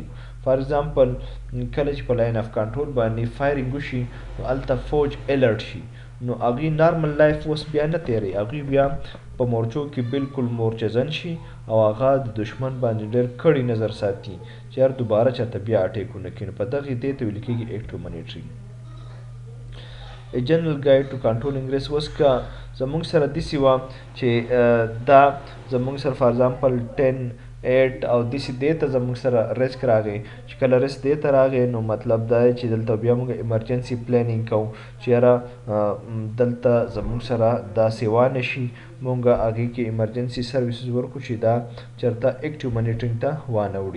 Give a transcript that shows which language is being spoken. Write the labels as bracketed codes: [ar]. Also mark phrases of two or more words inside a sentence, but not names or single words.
[en] for example [ps] کله چې په لاین اف کنټرول باندې فایرینګ وشي نو هلته فوج الرټ شي، نو هغوی [en] normal life [ps] اوس بیا نه تیروي، هغوی بیا په مورچو کې بالکل مورچزن شي او هغه د دشمن باندې ډېر کړی نظر ساتي چې هر دوباره چاته بیا اټیک ونه کړي. نو په دغې دې ته ویل کېږي [en] active monitoring. A general guide to controlling risk. [ps] اوس که زمونږ سره داسې وه چې دا زمونږ سره [en] for example [ps] 10 8 او داسې دې ته زمونږ سره ریسک راغی، چې کله ریسک دې ته راغی نو مطلب دا دی چې دلته بیا موږ [en] emergency planning [ps] کوو چې یاره دلته زمونږ سره دا سیوا نه شي، موږ هغې کې [en] emergency services [ps] ورکړو چې دا چېرته [en] active monitoring [ps] ته وانه وړي.